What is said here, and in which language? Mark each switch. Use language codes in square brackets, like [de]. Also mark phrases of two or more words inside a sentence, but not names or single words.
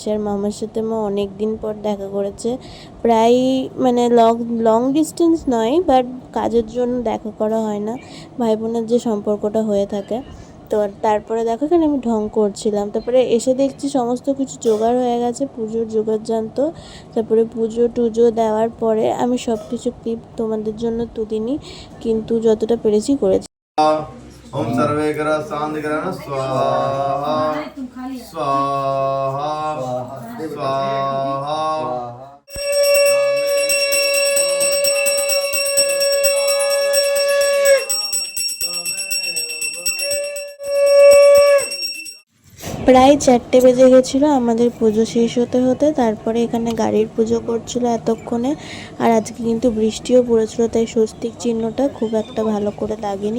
[bn] আর মামার সাথে মা অনেক দিন পর দেখা করেছে, প্রায় মানে [en] লং ডিস্টেন্স [bn] নয়, বাট কাজের জন্য দেখা করা হয় না, ভাই বোনের যে সম্পর্কটা হয়ে থাকে। তো তারপরে দেখো এখানে আমি ঢং করছিলাম। তারপরে এসে দেখছি সমস্ত কিছু জোগাড় হয়ে গেছে, পুজোর জোগাড় জানতো। তারপরে পুজো টুজো দেওয়ার পরে আমি সব কিছু ক্লিপ তোমাদের জন্য তুলিনি, কিন্তু যতটা পেরেছি করেছি। [sa] ओम सर्वे कर शांति कर स्वाहा स्वाहा स्वाहा। [bn] প্রায় 4টে বেজে গেছিলো আমাদের পুজো শেষ হতে হতে। তারপরে এখানে গাড়ির পুজো করছিল এতক্ষণে। আর আজকে কিন্তু বৃষ্টিও পড়েছিল, তাই স্বস্তিক চিহ্নটা খুব একটা ভালো করে লাগেনি।